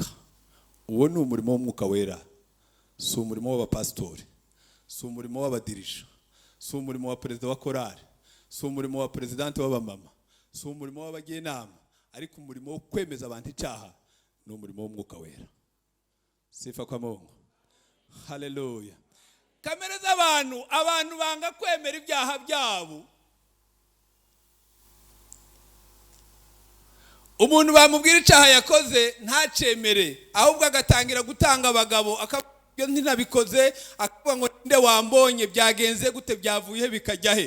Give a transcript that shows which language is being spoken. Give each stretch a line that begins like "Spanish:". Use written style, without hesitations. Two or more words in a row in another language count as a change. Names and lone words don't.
Kinyarwanda: Uwo ni umurimo w'umwuka wera, si umurimo w'abapasitori, si umurimo w'abadirija, si umurimo wa perezida wa korari, si umurimo wa perezidante w'abamama, si umurimo w'abagenama, ariko umurimo wo kwemeza abantu icyaha ni umurimo w'umwuka wera.
Swahili: Sifa kwa Mungu.
Kinyarwanda: Haleluya. Kamere z'abantu, abantu banga kwemera ibyaha byabo. Umuntu bamubwira icyaha yakoze ntacemere, ahubwo agatangira gutanga abagabo, akabyo ntinabikoze, akavuga ngo nde wambonye, byagenze gute, byavuye bikajya he.